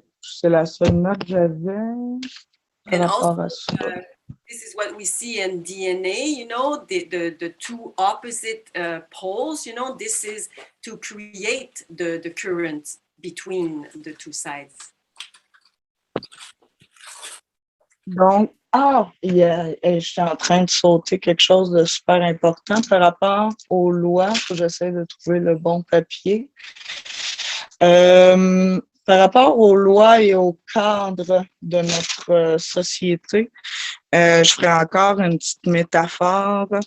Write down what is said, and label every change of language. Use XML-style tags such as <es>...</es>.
<fr>C'est la seule note que j'avais par rapport à ça.</fr> <en>This is what we see in DNA, the two opposite poles, this is to create the current between the two sides.</en> <fr>Donc, je suis en train de sauter quelque chose de super important par rapport aux lois. J'essaie de trouver le bon papier. Par rapport aux lois et au cadre de notre société, je ferai encore une petite métaphore.</fr>